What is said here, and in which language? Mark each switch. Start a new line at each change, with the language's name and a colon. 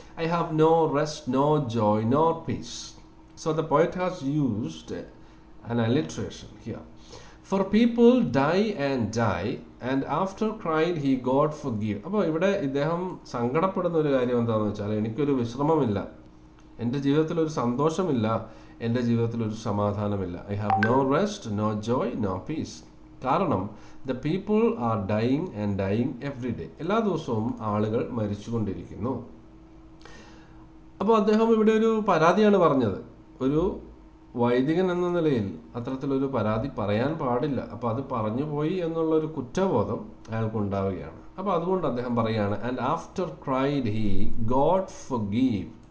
English: I have no rest, no joy, nor peace. So the poet has used an alliteration here. For people die and die, and after cried he, God forgive.
Malayalam: അപ്പോൾ ഇവിടെ ഇദ്ദേഹം സങ്കടപ്പെടുന്ന ഒരു കാര്യം എന്താണെന്ന് വെച്ചാൽ, എനിക്കൊരു വിശ്രമമില്ല, എൻ്റെ ജീവിതത്തിൽ ഒരു സന്തോഷമില്ല, എൻ്റെ ജീവിതത്തിൽ ഒരു സമാധാനമില്ല.
English: I have no rest, no joy, no peace. കാരണം the people are dying and dying every day.
Malayalam: എല്ലാ ദിവസവും ആളുകൾ മരിച്ചുകൊണ്ടിരിക്കുന്നു. അപ്പോൾ അദ്ദേഹം ഇവിടെ ഒരു പരാതിയാണ് പറഞ്ഞത്. ഒരു വൈദികൻ എന്ന നിലയിൽ അത്തരത്തിലൊരു പരാതി പറയാൻ പാടില്ല. അപ്പോൾ അത് പറഞ്ഞു പോയി എന്നുള്ളൊരു കുറ്റബോധം അയാൾക്കുണ്ടാവുകയാണ്. അപ്പോൾ അതുകൊണ്ട് അദ്ദേഹം പറയുകയാണ്,
English: And after cried he, God forgive.